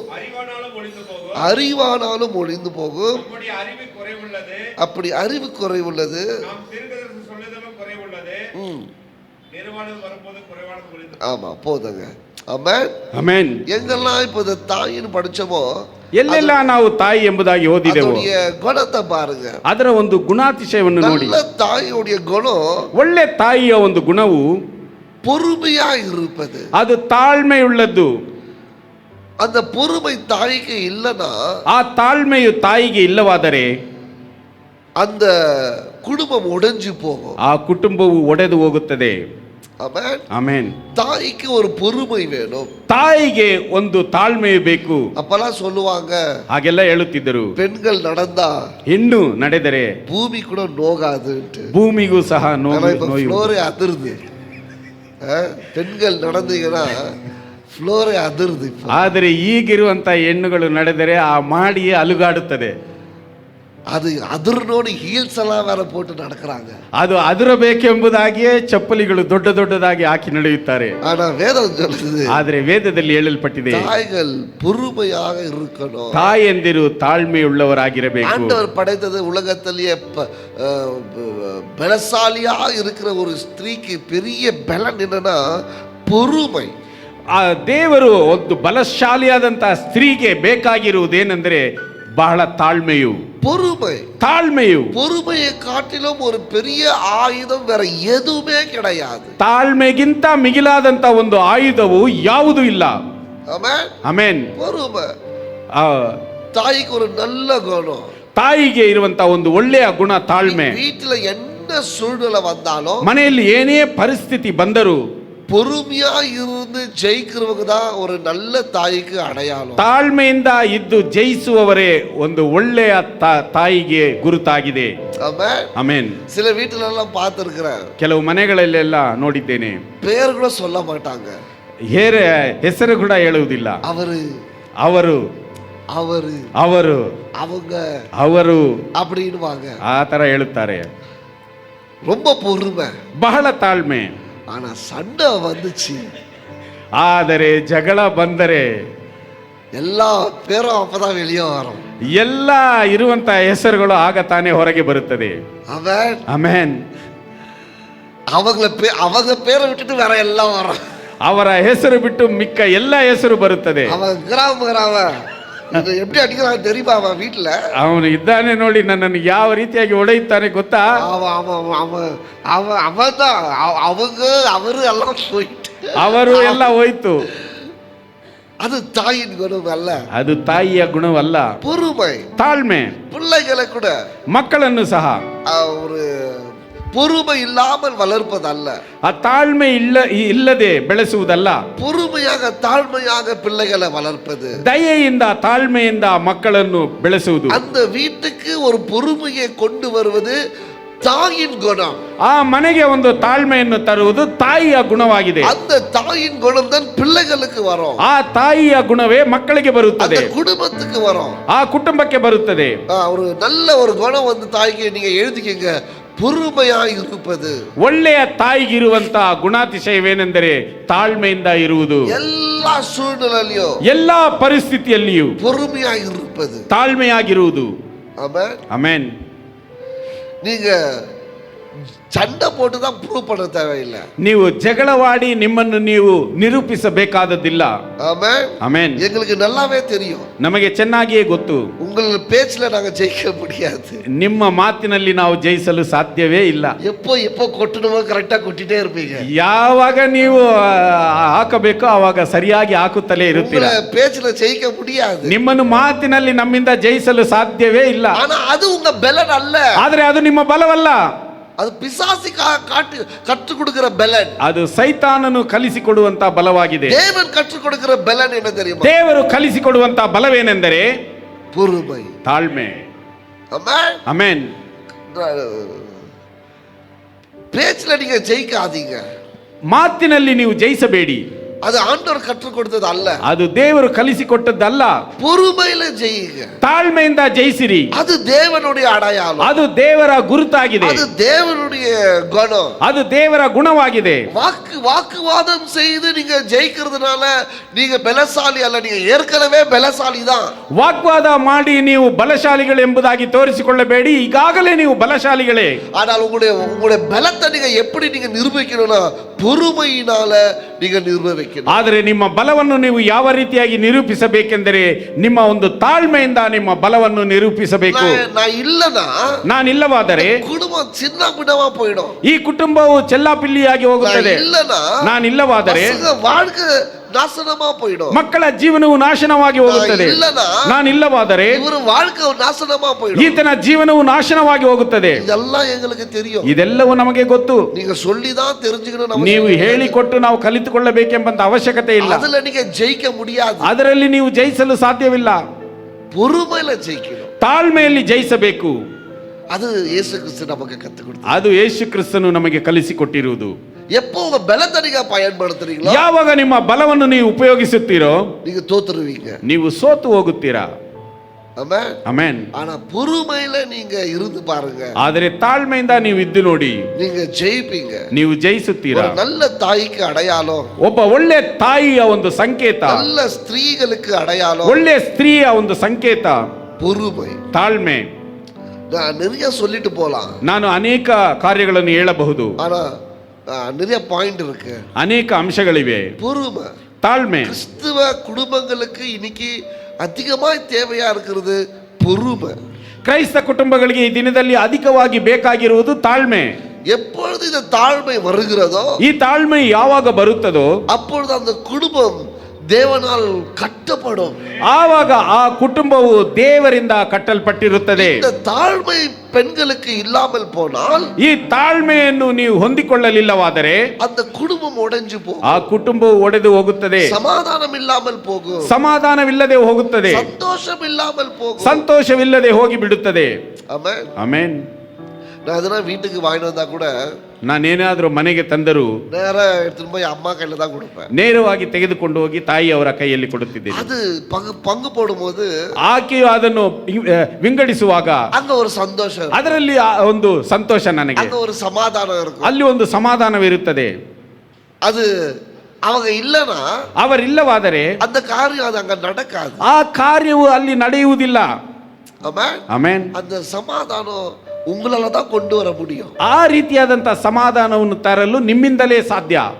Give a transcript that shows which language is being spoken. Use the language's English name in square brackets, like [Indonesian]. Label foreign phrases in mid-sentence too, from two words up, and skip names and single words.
[Tamil] அறிவானாலும் ஒழிந்து போகும். அறிவானாலும் ஒழிந்து போகும். நம்முடைய அறிவு குறைவுள்ளது. அப்படி அறிவு குறைவுள்ளது. நாம் தீர்க்கதரிசனம் சொல்லுதலும் குறைவுள்ளது. நிர்வாணம் வரும்போது குறைவானது ஒழிந்து. ஆமா போதுங்க. ஆமென் [Kannada] ಆಮೆನ್. [Tamil] எங்கெல்லாம் இப்போ இந்த தாயின்னு படிச்சோமோ [Kannada] ಎಲ್ಲೆಲ್ಲ ನಾವು ತಾಯಿ ಎಂಬುದಾಗಿ ಓದಿದೆವು. [Tamil] அதோடைய குணத்தை பாருங்க. [Kannada] ಅದರ ಒಂದು ಗುಣಾತಿಶಯವನ್ನು ನೋಡಿ. [Tamil] நல்ல தாயுடைய குணம் [Kannada] ಒಳ್ಳೆ ತಾಯಿಯ ಒಂದು ಗುಣವು [Tamil] பொறுமையா இருப்பது. [Kannada] ಅದು ತಾಳ್ಮೆಯುಳ್ಳದ್ದು. [Tamil] அந்த பொறுமை தாய்க்கு இல்லனா [Kannada] ಆ ತಾಳ್ಮೆಯು ತಾಯಿಗೆ ಇಲ್ಲವಾದರೆ [Tamil] அந்த குடும்பம் உடைஞ்சு போகும். [Kannada] ಆ ಕುಟುಂಬವು ಒಡೆದು ಹೋಗುತ್ತದೆ. [Tamil] ஆமென். [Kannada] ಆಮೆನ್. [Tamil] தாய்க்கு ஒரு பொறுமை வேணும். [Kannada] ತಾಯಿಗೆ ಒಂದು ತಾಳ್ಮೆಯು ಬೇಕು. [Tamil] அப்பெல்லாம் சொல்லுவாங்க [Kannada] ಹಾಗೆಲ್ಲ ಹೇಳುತ್ತಿದ್ದರು. [Tamil] பெண்கள் நடந்தா [Kannada] ಹೆಣ್ಣು ನಡೆದರೆ [Tamil] பூமி கூட நோகாதுன்ட்டு. [Kannada] ಭೂಮಿಗೂ ಸಹ ನೋವು. [Tamil] ஃப்ளோரே அதிருது. பெண்கள் நடந்தீங்கன்னா [Kannada] ಫ್ಲೋರೇ ಅದರ್ದು. ಆದರೆ ಈಗಿರುವಂತ ಹೆಣ್ಣುಗಳು ನಡೆದರೆ ಆ ಮಾಡಿಯೇ ಅಲುಗಾಡುತ್ತದೆ. [Tamil] அது அதிர்னோடு ஹீல்ஸ் எல்லாம் வேற போட்டு நடக்கிறாங்க. [Kannada] ಅದು அதிರಬೇಕೆಂಬುದಾಗಿಯೇ ಚಪ್ಪಲಿಗಳು ದೊಡ್ಡ ದೊಡ್ಡದಾಗಿ ಹಾಕಿ ನಡೆಯುತ್ತಾರೆ. [Tamil] ஆனா வேதம் சொல்லுது, [Kannada] ಆದರೆ ವೇದದಲ್ಲಿ ಹೇಳಲ್ಪಟ್ಟಿದೆ, [Tamil] தாய்கள் பொறுமையாக இருக்கணும். [Kannada] ತಾಯಂದಿರು ತಾಳ್ಮೆಯುಳ್ಳವರಾಗಿರಬೇಕು. [Tamil] ஆண்டவர் படைத்தது உலகத்திலேயே பலசாலியா இருக்கிற ஒரு ஸ்திரீக்கு பெரிய பலன் என்னன்னா பொறுமை. [Kannada] ಆ ದೇವರು ಒಂದು ಬಲಶಾಲಿಯಾದಂತಹ ಸ್ತ್ರೀಗೆ ಬೇಕಾಗಿರುವುದೇನೆಂದರೆ ಬಹಳ ತಾಳ್ಮೆಯು. [Tamil] பொறுமை. [Kannada] ತಾಳ್ಮೆಯು [Tamil] பொறுமையை காட்டிலும் ஒரு பெரிய ஆயுதம் வேற எதுவுமே கிடையாது. [Kannada] ತಾಳ್ಮೆಗಿಂತ ಮಿಗಿಲಾದಂತ ಒಂದು ಆಯುಧವು ಯಾವುದೂ ಇಲ್ಲ. [Tamil] ஆமென். [Kannada] ಆಮೆನ್. [Tamil] பொறுமை. தாய்க்கு ஒரு நல்ல குணம். [Kannada] ತಾಯಿಗೆ ಇರುವಂತ ಒಂದು ಒಳ್ಳೆಯ ಗುಣ ತಾಳ್ಮೆ. [Tamil] வீட்டுல என்ன சூழ்நிலை வந்தாலும், [Kannada] ಮನೆಯಲ್ಲಿ ಏನೇ ಪರಿಸ್ಥಿತಿ ಬಂದರೂ [Tamil] பொறுமையா இருந்து ஜெயிக்கிறவங்க தான் ஒரு நல்ல தாய்க்கு அடையாளம். [Kannada] ತಾಳ್ಮೆಯಿಂದ ಇದ್ದು ಜಯಿಸುವವರೇ ಒಂದು ಒಳ್ಳೆಯ ತಾಯಿಗೆ ಗುರುತಾಗಿದೆ. [Tamil] ஆமென். [Kannada] ಆಮೆನ್. [Tamil] சில வீட்டுல எல்லாம் பார்த்திருக்கிறேன், [Kannada] ಕೆಲವು ಮನೆಗಳಲ್ಲೆಲ್ಲ ನೋಡಿದ್ದೇನೆ, [Tamil] பேர் கூட சொல்ல மாட்டாங்க, [Kannada] ಹೆಸರು ಕೂಡ ಹೇಳುವುದಿಲ್ಲ. [Tamil] அவரு [Kannada] ಅವರು [Tamil] அவரு [Kannada] ಅವರು [Tamil] அவங்க [Kannada] ಅವರು [Tamil] அப்படின்னுவாங்க. [Kannada] ಆ ತರ ಹೇಳುತ್ತಾರೆ. [Tamil] ரொம்ப பொறுமை, [Kannada] ಬಹಳ ತಾಳ್ಮೆ. [Tamil] ஆனா சண்டை வந்துச்சு, [Kannada] ಆದರೆ ಜಗಳ ಬಂದರೆ [Tamil] எல்லா பேரும் அப்பதான் வெளியே வரும். [Kannada] ಎಲ್ಲ ಇರುವಂತ ಹೆಸರುಗಳು ಆಗ ತಾನೇ ಹೊರಗೆ ಬರುತ್ತದೆ. [Tamil] அவன் [Kannada] ಆಮೆನ್. [Tamil] அவங்க பேரை விட்டுட்டு வேற எல்லாம் வரும். [Kannada] ಅವರ ಹೆಸರು ಬಿಟ್ಟು ಮಿಕ್ಕ ಎಲ್ಲ ಹೆಸರು ಬರುತ್ತದೆ. [Tamil] அவன் எப்படி அடிக்கிறான் தெரியுமா? அவன் வீட்டுல [Kannada] ಅವನು ಇದ್ದಾನೆ ನೋಡಿ, ನನ್ನನ್ನು ಯಾವ ರೀತಿಯಾಗಿ ಹೊಡೆಯುತ್ತಾನೆ ಗೊತ್ತಾ? [Tamil] அவரு எல்லாம் போயிட்டு, [Kannada] ಅವರು ಎಲ್ಲ ಹೋಯ್ತು. [Tamil] அது தாயின் குணம் அல்ல, [Kannada] ಅದು ತಾಯಿಯ ಗುಣವಲ್ಲ. [Tamil] பொறுமை. [Kannada] ತಾಳ್ಮೆ. [Tamil] பிள்ளைகளை கூட [Kannada] ಮಕ್ಕಳನ್ನು ಸಹ [Tamil] ஒரு பொறுமை இல்லாமல் வளர்ப்பதல்ல, [Kannada] ಆ ತಾಳ್ಮೆ ಇಲ್ಲದೆ ಬೆಳೆಸುವುದಲ್ಲ, [Tamil] பொறுமையாக தாழ்மையாக பிள்ளைகளை வளர்ப்பது, [Kannada] ದಯೆಯಿಂದ ತಾಳ್ಮೆಯಿಂದ ಮಕ್ಕಳನ್ನು ಬೆಳೆಸುವುದು. [Tamil] அந்த வீட்டுக்கு ஒரு பொறுமையை கொண்டு வருவது தாயின் குணம். [Kannada] ಆ ಮನೆಗೆ ಒಂದು ತಾಳ್ಮೆಯನ್ನು ತರುವುದು ತಾಯಿಯ ಗುಣವಾಗಿದೆ. [Tamil] அந்த தாயின் குணம் தான் பிள்ளைகளுக்கு வரும். [Kannada] ಆ ತಾಯಿಯ ಗುಣವೇ ಮಕ್ಕಳಿಗೆ ಬರುತ್ತದೆ, [Tamil] அந்த குடும்பத்துக்கு வரும், [Kannada] ಆ ಕುಟುಂಬಕ್ಕೆ ಬರುತ್ತದೆ. [Tamil] ஒரு நல்ல ஒரு குணம் வந்து தாய்க்கு நீங்க எழுதிக்கங்க, பொறுமையாய் இருப்பது. [Kannada] ಒಳ್ಳೆಯ ತಾಯಿಗಿರುವಂತ ಗುಣಾತಿಶಯವೇನೆಂದರೆ ತಾಳ್ಮೆಯಿಂದ ಇರುವುದು. [Tamil] எல்லா சூழ்நிலையிலும் [Kannada] ಎಲ್ಲಾ ಪರಿಸ್ಥಿತಿಯಲ್ಲಿಯೂ [Tamil] பொறுமையாய் இருப்பது, [Kannada] ತಾಳ್ಮೆಯಾಗಿರುವುದು. [Tamil] ஆமென். [Kannada] ಆಮೆನ್. [Tamil] நீங்க சண்டை போட்டு தான் ப்ரூவ் பண்ண தேவையில்லை. [Kannada] ನೀವು ಜಗಳವಾಡಿ ನಿಮ್ಮನ್ನು ನೀವು ನಿರೂಪಿಸಬೇಕಾದದ್ದಿಲ್ಲ. [Tamil] ஆமென். [Kannada] ಆಮೆನ್. [Tamil] எங்களுக்கு நல்லாவே தெரியும், [Kannada] ನಮಗೆ ಚೆನ್ನಾಗಿಯೇ ಗೊತ್ತು, [Tamil] உங்கள் பேச்சுல நாங்க ஜெயிக்க முடியாது. [Kannada] ನಿಮ್ಮ ಮಾತಿನಲ್ಲಿ ನಾವು ಜಯಿಸಲು ಸಾಧ್ಯವೇ ಇಲ್ಲ. [Tamil] எப்போ கொட்டணுமோ கரெக்டா கொட்டிட்டே இருப்பீங்க. [Kannada] ಯಾವಾಗ ನೀವು ಹಾಕಬೇಕೋ ಆವಾಗ ಸರಿಯಾಗಿ ಹಾಕುತ್ತಲೇ ಇರುತ್ತೀರ. [Tamil] உங்களை பேச்சுல ஜெயிக்க முடியாது. [Kannada] ನಿಮ್ಮನ್ನು ಮಾತಿನಲ್ಲಿ ನಮ್ಮಿಂದ ಜಯಿಸಲು ಸಾಧ್ಯವೇ ಇಲ್ಲ. [Tamil] ஆனா அது உங்க பலன் அல்ல, [Kannada] ಆದರೆ ಅದು ನಿಮ್ಮ ಬಲವಲ್ಲ, [Tamil] அது பிசாசி கற்றுக் கொடுக்கிற பலன். [Kannada] ಅದು ಸೈತಾನನು ಕಲಿಸಿಕೊಡುವಂತ ಬಲವಾಗಿದೆ. [Tamil] தேவன் கற்றுக் கொடுக்கிற பலன் என்ன தெரியுமா? [Kannada] ದೇವರು ಕಲಿಸಿಕೊಡುವಂತ ಬಲವೇನೆಂದರೆ [Tamil] பொறுமை, [Kannada] ತಾಳ್ಮೆ. [Tamil] ஆமென். [Kannada] ಆಮೆನ್. [Tamil] பேச்சுல நீங்க ஜெயிக்காதீங்க, [Kannada] ಮಾತಿನಲ್ಲಿ ನೀವು ಜಯಿಸಬೇಡಿ, [Tamil] அது ஆண்டவர் கற்றுக் கொடுத்தது அல்ல, [Kannada] ಅದು ದೇವರು ಕಲಿಸಿಕೊಟ್ಟದ್ದಲ್ಲ. [Tamil] பொறுமையில ஜெயிங்க, [Kannada] ತಾಳ್ಮೆಯಿಂದ ಜಯಿಸಿರಿ, [Tamil] அது தேவனுடைய அடையாளம், [Kannada] ಅದು ದೇವರ ಗುರುತಾಗಿದೆ, [Tamil] அது தேவனுடைய குணம், [Kannada] ಅದು ದೇವರ ಗುಣವಾಗಿದೆ. [Tamil] வாக்குவாதம் செய்து நீங்க ஜெயிக்கிறதுனால நீங்க பலசாலி அல்ல, நீங்க ஏற்கனவே பலசாலி தான். [Kannada] ವಾಗ್ವಾದ ಮಾಡಿ ನೀವು ಬಲಶಾಲಿಗಳು ಎಂಬುದಾಗಿ ತೋರಿಸಿಕೊಳ್ಳಬೇಡಿ, ಈಗಾಗಲೇ ನೀವು ಬಲಶಾಲಿಗಳೇ. [Tamil] ஆனால் உங்களுடைய பலத்தை நீங்க எப்படி நீங்க நிரூபிக்கணும்னா பொறுமையினால நீங்க நிரூபிக்கணும். [Kannada] ಆದರೆ ನಿಮ್ಮ ಬಲವನ್ನು ನೀವು ಯಾವ ರೀತಿಯಾಗಿ ನಿರೂಪಿಸಬೇಕೆಂದರೆ ನಿಮ್ಮ ಒಂದು ತಾಳ್ಮೆಯಿಂದ ನಿಮ್ಮ ಬಲವನ್ನು ನಿರೂಪಿಸಬೇಕು. [Tamil] நான் [Kannada] ಇಲ್ಲವಾದರೆ [Tamil] குடும்பம் சின்ன பின்னமா போயிடும், [Kannada] ಈ ಕುಟುಂಬವು ಚೆಲ್ಲಾಪಿಲ್ಲಿಯಾಗಿ ಹೋಗುತ್ತದೆ. ನಾನು ಇಲ್ಲವಾದರೆ [Tamil] வாழ்க்கை நாசனமா போயிடும், [Kannada] ಮಕ್ಕಳ ಜೀವನವು ನಾಶನವಾಗಿ ಹೋಗುತ್ತದೆ. ನಾನು ಇಲ್ಲವಾದರೆ [Tamil] இவரு வாழ்க்கை நாசனமா போயிடும், [Kannada] ಈತನ ಜೀವನವು ನಾಶನವಾಗಿ ಹೋಗುತ್ತದೆ. [Tamil] இதெல்லாம் எங்களுக்கு தெரியும், [Kannada] ಇದೆಲ್ಲವೂ ನಮಗೆ ಗೊತ್ತು. [Tamil] நீங்க சொல்லிதான் தெரிஞ்சுக்கணும், [Kannada] ನೀವು ಹೇಳಿಕೊಟ್ಟು ನಾವು ಕಲಿತುಕೊಳ್ಳಬೇಕೆಂಬಂತ ಅವಶ್ಯಕತೆ ಇಲ್ಲ. [Tamil] அதுல நீங்க ஜெயிக்க முடியாது, [Kannada] ಅದರಲ್ಲಿ ನೀವು ಜಯಿಸಲು ಸಾಧ್ಯವಿಲ್ಲ. [Tamil] பொறுமையில ஜெயிக்கணும், [Kannada] ತಾಳ್ಮೆಯಲ್ಲಿ ಜಯಿಸಬೇಕು. [Tamil] அது இயேசு கிறிஸ்து நமக்கு கற்றுக் கொடுத்தார், [Kannada] ಅದು ಯೇಸು ಕ್ರಿಸ್ತನು ನಮಗೆ ಕಲಿಸಿಕೊಟ್ಟಿರುವುದು. [Tamil] எப்போ உங்க பலத்தை நீங்க பயன்படுத்துறீங்களோ, [Kannada] ಯಾವಾಗ ನಿಮ್ಮ ಬಲವನ್ನು ನೀವು ಉಪಯೋಗಿಸುತ್ತೀರೋ [Tamil] நீங்க தோத்துருவீங்க, [Kannada] ನೀವು ಸೋತು ಹೋಗುತ್ತೀರಾ. [Tamil] ஆமென். [Kannada] ಆಮೆನ್. [Tamil] ஆனா பொறுமையில நீங்க இருந்து பாருங்க, [Kannada] ಆದರೆ ತಾಳ್ಮೆಯಿಂದ ನೀವು ಇದ್ದು ನೋಡಿ, [Tamil] நீங்க ஜெயிப்பீங்க. [Kannada] ನೀವು ಜಯಿಸುತ್ತೀರಾ. [Tamil] ஒரு நல்ல தாய்க்கு அடையாளம், [Kannada] ಒಬ್ಬ ಒಳ್ಳೆ ತಾಯಿಯ ಒಂದು ಸಂಕೇತ, [Tamil] நல்ல ஸ்திரீகளுக்கு அடையாளம், [Kannada] ಒಳ್ಳೆ ಸ್ತ್ರೀಯ ಒಂದು ಸಂಕೇತ [Tamil] பொறுமை. [Kannada] ತಾಳ್ಮೆ. [Tamil] நான் நிறைய சொல்லிட்டு போலாம், [Kannada] ನಾನು ಅನೇಕ ಕಾರ್ಯಗಳನ್ನು ಹೇಳಬಹುದು, [Tamil] ஆனா நிறைய பாயிண்ட் இருக்கு, [Kannada] ಅನೇಕ ಅಂಶಗಳಿವೆ. [Tamil] பொறுமை, [Kannada] ತಾಳ್ಮೆ [Tamil] கிறிஸ்துவ குடும்பங்களுக்கு இன்னைக்கு அதிகமாய் தேவையா இருக்கிறது பொறுமை. [Kannada] ಕ್ರೈಸ್ತ ಕುಟುಂಬಗಳಿಗೆ ಈ ದಿನದಲ್ಲಿ ಅಧಿಕವಾಗಿ ಬೇಕಾಗಿರುವುದು ತಾಳ್ಮೆ. [Tamil] எப்பொழுது இந்த தாழ்மை வருகிறதோ, [Kannada] ಈ ತಾಳ್ಮೆ ಯಾವಾಗ ಬರುತ್ತದೋ [Tamil] அப்பொழுது அந்த குடும்பம் தேவனால் கட்டப்படும், [Kannada] ಆವಾಗ ಆ ಕುಟುಂಬವು ದೇವರಿಂದ ಕಟ್ಟಲ್ಪಟ್ಟಿರುತ್ತದೆ. [Tamil] இந்த தாழ்மை பெண்களுக்கு இல்லாமல் போனால், [Kannada] ಈ ತಾಳ್ಮೆಯನ್ನು ನೀವು ಹೊಂದಿಕೊಳ್ಳಲಿಲ್ಲವಾದರೆ [Tamil] அந்த குடும்பம் உடைஞ்சு போகும், [Kannada] ಆ ಕುಟುಂಬವು ಒಡೆದು ಹೋಗುತ್ತದೆ, [Tamil] சமாதானம் இல்லாமல் போகும், [Kannada] ಸಮಾಧಾನವಿಲ್ಲದೆ ಹೋಗುತ್ತದೆ, [Tamil] சந்தோஷம் இல்லாமல் போகும், [Kannada] ಸಂತೋಷವಿಲ್ಲದೆ ಹೋಗಿ ಬಿಡುತ್ತದೆ. [Tamil] ஆமென். [Kannada] ಆಮೆನ್. [Tamil] நான் எதனா வீட்டுக்கு வாங்கிட்டு வந்தா கூட [Kannada] ನಾನೇನಾದ್ರೂ ಮನೆಗೆ ತಂದರೂ [Tamil] நேரா எடுத்துட்டு போய் அம்மா கையில தான் கொடுப்பேன், [Kannada] ನೇರವಾಗಿ ತೆಗೆದುಕೊಂಡು ಹೋಗಿ ತಾಯಿ ಅವರ ಕೈಯಲ್ಲಿ ಕೊಡುತ್ತಿದ್ದೇನೆ. [Tamil] அது பங்கு போடும்போது [Kannada] ಆಕೆಯು ಅದನ್ನು ವಿಂಗಡಿಸುವಾಗ [Tamil] அங்க ஒரு சந்தோஷம், [Kannada] ಅದರಲ್ಲಿ ಒಂದು ಸಂತೋಷ ನನಗೆ, [Tamil] அங்க ஒரு சமாதானம் இருக்கும். [Kannada] ಅಲ್ಲಿ ಒಂದು ಸಮಾಧಾನವಿರುತ್ತದೆ. [Tamil] அது அவங்க இல்லனா, [Kannada] ಅವರಿಲ್ಲವಾದರೆ [Tamil] அந்த காரியம் அது அங்க நடக்காது, [Kannada] ಆ ಕಾರ್ಯವು ಅಲ್ಲಿ ನಡೆಯುವುದಿಲ್ಲ. [Tamil] ஆமென். [Kannada] ಆಮೆನ್. [Tamil] அந்த சமாதானம் உங்களால தான் கொண்டு வர முடியும், [Kannada] ಆ ರೀತಿಯಾದಂತಹ ಸಮಾಧಾನವನ್ನು ತರಲು ನಿಮ್ಮಿಂದಲೇ ಸಾಧ್ಯ.